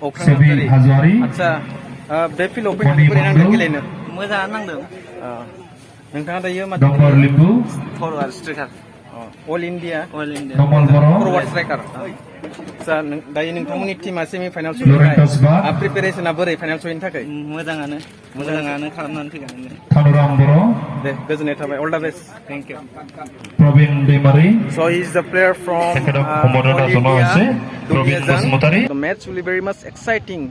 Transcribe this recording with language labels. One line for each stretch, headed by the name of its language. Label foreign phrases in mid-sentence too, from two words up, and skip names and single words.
English: Acha, Bepil opening
Bodo: गेलेनो मोजाङानो नांदों नोंथाङा दायो मा
English: forward striker All India forward striker
Bodo: आसा दायो नोंथांमोननि टीमा
English: semi final
Bodo: सहैबाय प्रिपारेशना बोरै फाइनाल सहैनो थाखाय मोजाङानो खालामनानै फैगासिनो दे गोजोननाय थाबाय
English: all the best thank you Probin Demari. So he is the player from All India Duliajan. The match will be very much exciting.